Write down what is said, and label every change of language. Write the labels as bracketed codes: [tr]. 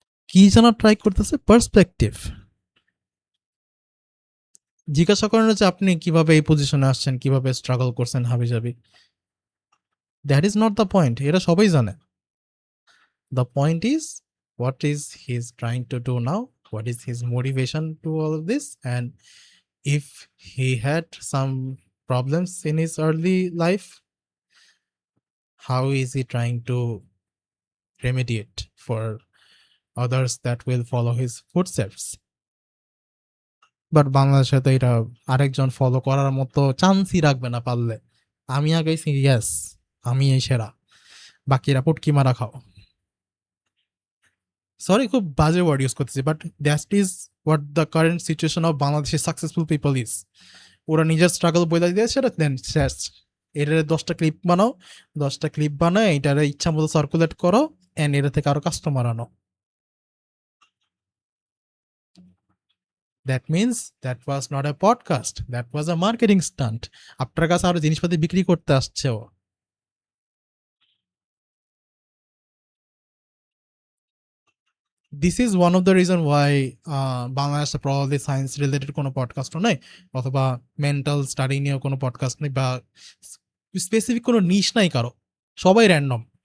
[bn] কি জানার ট্রাই করতেছে? পার্সপেক্টিভ। জিজ্ঞাসা করেন যে আপনি কিভাবে এই পজিশনে আসছেন, কিভাবে স্ট্রাগল করছেন হাবিজাবি, [en] that is not the point, [bn] এটা সবাই জানে। [en] The point is what is he is trying to do now, what is his motivation to all of this, and if he had some problems in his early life, how is he trying to remediate for others that will follow his footsteps. [bn] But বাংলাদেশে তো এটা আরেকজন follow করার মতো চান্সই রাখবে না পারলে। আমি আগাইছি, ইয়াস, আমি এই সেরা, বাকিরা পুটকি মারা খাও। [en] sorry, [bn] খুব বাজে ওয়ার্ড ইউজ করতেছি, [en] But that is what the current situation of বাংলাদেশের successful people is. [bn] ওরা নিজের স্ট্রাগল বলে দিয়ে সেটা দেন শেষ, এটার 10টা ক্লিপ বানাও, 10টা ক্লিপ বানায় এটার ইচ্ছা মতো সার্কুলেট করো, অ্যান্ড এটা থেকে আরো কাস্টমার আনো। [en] That means that was not a podcast, that was a marketing stunt. [bn] আপনার কাছে আরো জিনিসপাতি বিক্রি করতে আসছে ও। [en] This is one of the reason why [bn] বাংলাদেশে probably সায়েন্স রিলেটেড কোনো পডকাস্টও নেই, অথবা মেন্টাল স্টাডি নিয়ে কোনো পডকাস্ট নেই, বা স্পেসিফিক কোনো নিশ নাই কারো, সবাই র্যান্ডম।